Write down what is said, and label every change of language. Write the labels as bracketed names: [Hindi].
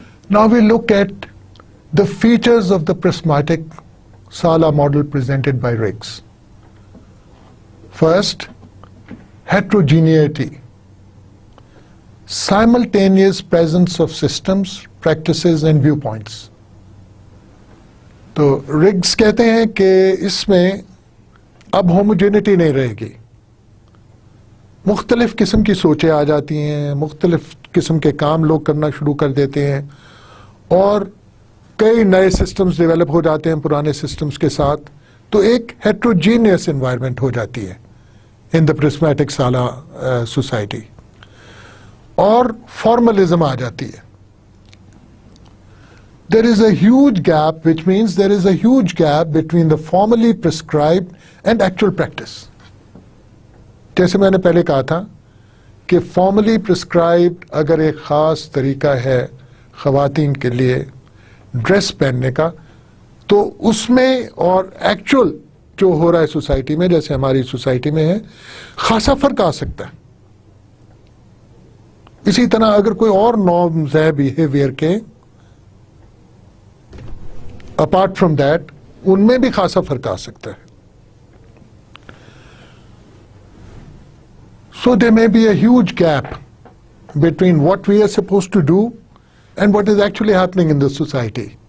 [English] Now we look at the features of the prismatic Sala model presented by Riggs. First, heterogeneity, simultaneous presence of systems, practices and viewpoints. [Urdu] تو رگز کہتے ہیں کہ اس میں اب homogeneity نہیں رہے گی، مختلف قسم کی سوچیں آ جاتی ہیں، مختلف قسم کے کام لوگ کرنا شروع کر دیتے ہیں اور کئی نئے سسٹمز ڈیولپ ہو جاتے ہیں پرانے سسٹمز کے ساتھ، تو ایک ہیٹروجینیس انوائرمنٹ ہو جاتی ہے [English] in the prismatic Sala society. [Urdu] اور فارملزم آ جاتی ہے. [English] There is a huge gap, which means there is a huge gap between the formally prescribed and actual practice. [Urdu] جیسے میں نے پہلے کہا تھا کہ فارملی پرسکرائبڈ اگر ایک خاص طریقہ ہے خواتین کے لیے ڈریس پہننے کا، تو اس میں اور ایکچوئل جو ہو رہا ہے سوسائٹی میں، جیسے ہماری سوسائٹی میں ہے، خاصا فرق آ سکتا ہے. اسی طرح اگر کوئی اور نارمز ہے بیہیویئر کے [English] apart from that, [Urdu] ان میں بھی خاصا فرق آ سکتا ہے. [English] So there may be a huge gap between what we are supposed to do and what is actually happening in the society.